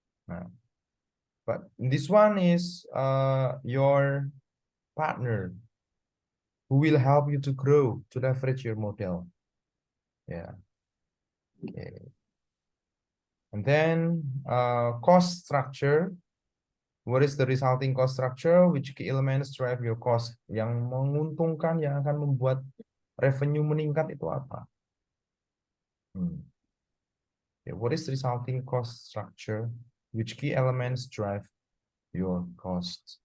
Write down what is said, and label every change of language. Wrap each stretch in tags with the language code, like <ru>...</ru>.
<en>Nah, but this one is your partner who will help you to grow, to leverage your model. Yeah. Okay. And then cost structure. What is the resulting cost structure? Which key elements drive your cost?</en> <id>Yang menguntungkan, yang akan membuat revenue meningkat itu apa?</id> <en>Okay, what is the resulting cost structure? Which key elements drive your cost?</en>